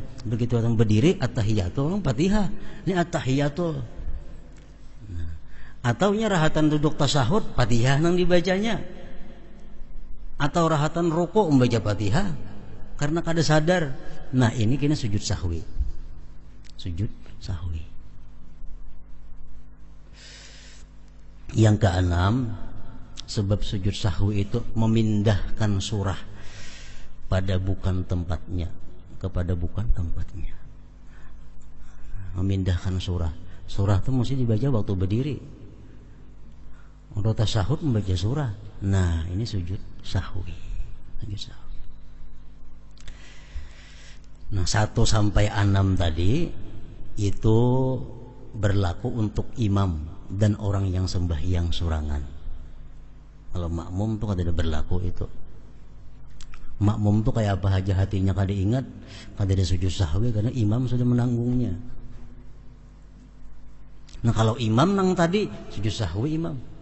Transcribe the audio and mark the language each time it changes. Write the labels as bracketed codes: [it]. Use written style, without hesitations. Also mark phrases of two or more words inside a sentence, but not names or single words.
[bjn] Begitu orang berdiri at-tahiyatul Fatihah, ini at-tahiyatul. Nah, atau nya rahatan duduk tasyahud Fatihah nang dibacanya, atau rahatan ruku membaca Fatihah karena kada sadar. Nah ini kena sujud sahwi. Sujud sahwi. Yang keenam, sebab sujud sahwi itu memindahkan surah pada bukan tempatnya, kepada bukan tempatnya. Memindahkan surah. Surah itu mesti dibaca waktu berdiri. Untuk tasyahud membaca surah. Nah ini sujud sahwi. Sujud sahwi. Nah 1 sampai 6 tadi itu berlaku untuk imam dan orang yang sembahyang surangan. Kalau makmum tuh kada berlaku itu. Makmum tuh kayak apa aja hatinya kada ingat, kada ada sujud sahwi karena imam sudah menanggungnya. Nah kalau imam nang tadi sujud sahwi imam.